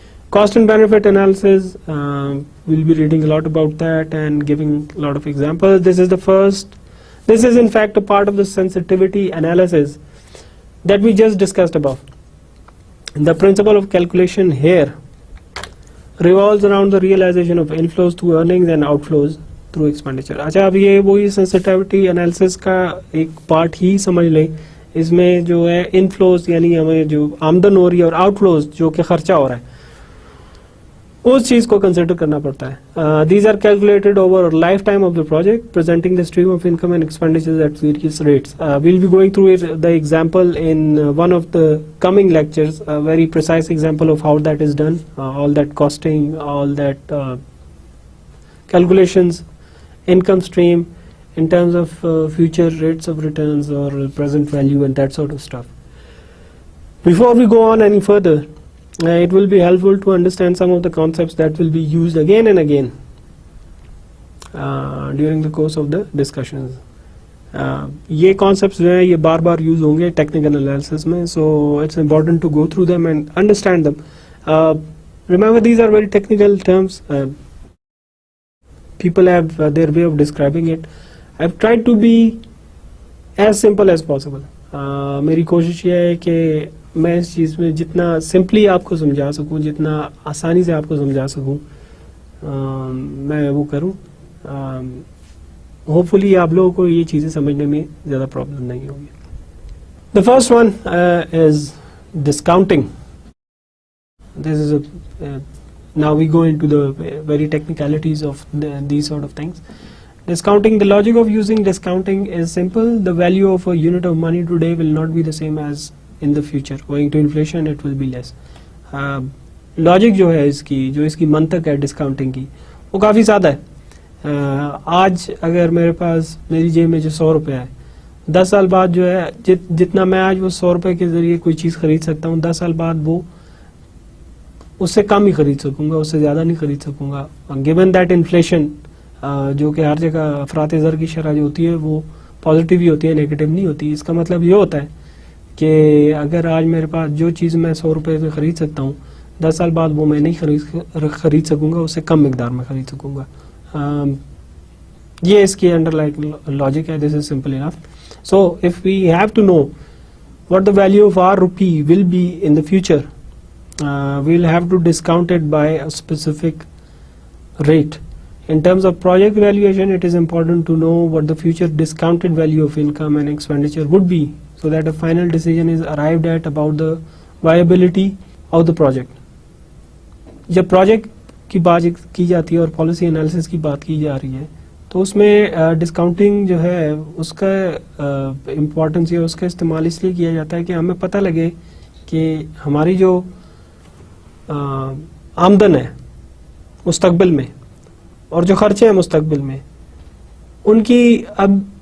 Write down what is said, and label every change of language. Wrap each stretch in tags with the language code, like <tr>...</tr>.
<en>Cost and benefit analysis, we'll be reading a lot about that and giving a lot of examples. This is in fact a part of the sensitivity analysis that we just discussed above. The principle of calculation here revolves around the realization of inflows through earnings and outflows through expenditure.</en> <hi>अच्छा, अब ये वही sensitivity analysis का एक part ही समझ लें. इसमें जो है इनफ्लोज यानी हमें जो आमदन हो रही है और आउटफ्लोज जो कि खर्चा हो रहा है उस चीज को कंसिडर करना पड़ता है.</hi> <en>These are calculated over a lifetime of the project, presenting the stream of income and expenditures at various rates. We'll be going through the example in one of the coming lectures, a very precise example of how that is done, all that costing, all that calculations, income stream in terms of future rates of returns or present value and that sort of stuff. Before we go on any further, it will be helpful to understand some of the concepts that will be used again and again during the course of the discussions.</en> <hi>ये concepts जो हैं ये बार बार use होंगे technical analysis में,</hi> <en>so it's important to go through them and understand them. Remember, these are very technical terms. People have their way of describing it. I've tried to be as simple as possible.</en> <hi>मेरी कोशिश ये है कि मैं इस चीज़ में जितना simply आपको समझा सकूं, जितना आसानी से आपको समझा सकूं, मैं वो करूं. होपफुली आप लोगों को ये चीज़ें समझने में ज़्यादा प्रॉब्लम नहीं होगी.</hi> <en>The first one is discounting. This is now we go into the very technicalities of these sort of things. Discounting, the logic of using discounting is simple. The value of a unit of money today will not be the same as in the future. Owing to inflation, it will be less.</en> <hi>Logic जो है इसकी, जो इसकी मंतक है discounting की, वो काफ़ी सादा है. आज अगर मेरे पास मेरी जेब में जो 100 रुपये है, 10 साल बाद जो है जितना मैं आज वो 100 रुपये के ज़रिए कोई चीज़ खरीद सकता हूँ, 10 साल बाद वो उससे कम ही खरीद सकूंगा, उससे ज़्यादा नहीं खरीद सकूंगा.</hi> <en>given that</en> <hi>इन्फ्लेशन जो कि हर जगह अफरात ज़र की शरह जो होती है वो पॉजिटिव ही होती है, नेगेटिव नहीं होती. इसका मतलब ये होता है कि अगर आज मेरे पास जो चीज़ मैं 100 रुपये में ख़रीद सकता हूँ, 10 साल बाद वो मैं नहीं खरीद सकूंगा, उससे कम मिकदार में ख़रीद सकूंगा. ये इसकी अंडरलाइन लॉजिक है.</hi> <en>This is simple enough. So if we have to know what the value of our rupee will be in the future, we'll have to discount it by a specific rate. In terms of project valuation, it is important to know what the future discounted value of income and expenditure would be, so that a final decision is arrived at about the viability of the project.</en> <hi>जब project की बात की जाती है और policy analysis की बात की जा रही है, तो उसमें डिस्काउंटिंग जो है उसका इम्पोर्टेंस या उसका इस्तेमाल इसलिए किया जाता है कि हमें पता लगे कि हमारी जो आमदन है मुस्तकबिल में और जो खर्चे हैं मुस्तकबिल में, उनकी अब</hi>